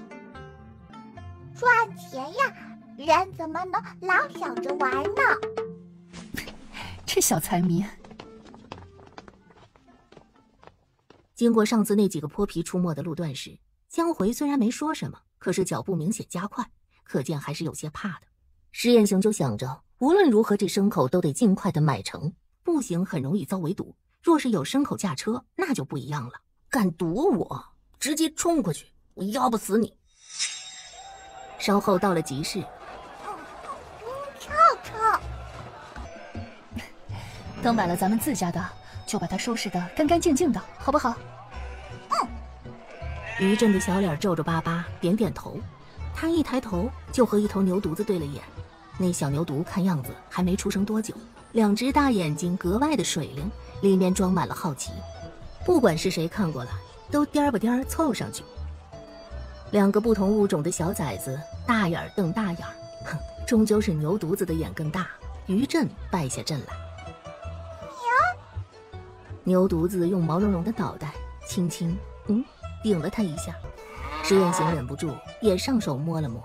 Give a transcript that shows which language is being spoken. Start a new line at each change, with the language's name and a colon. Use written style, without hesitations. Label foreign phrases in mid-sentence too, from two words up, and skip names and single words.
Chinese: 賺錢呀，人怎麼能老想着玩呢？這小財迷。經過上次那幾個潑皮出沒的路段時，江回雖然沒說什麼，可是腳步明顯加快，可見還是有些怕的。施雁行就想着，無論如何這牲口都得盡快的買成，不行很容易遭圍堵。若是有牲口駕車，那就不一樣了。敢堵我，直接衝過去，我要不死你！稍後到了集市，臭。等買了咱們自家的，就把它收拾得乾乾淨淨的，好不好？於震的小臉皺皺巴巴，點點頭。他一抬頭就和一頭牛犢子對了眼，那小牛犢看樣子還沒出生多久，2隻大眼睛格外的水靈，裡面裝滿了好奇。不管是誰看過來，都顛吧顛湊上去。2個不同物種的小崽子，大眼瞪大眼，哼，終究是牛犢子的眼更大。於震敗下陣來。牛犢子用毛茸茸的腦袋輕輕頂了他一下，施雁行忍不住也上手摸了摸。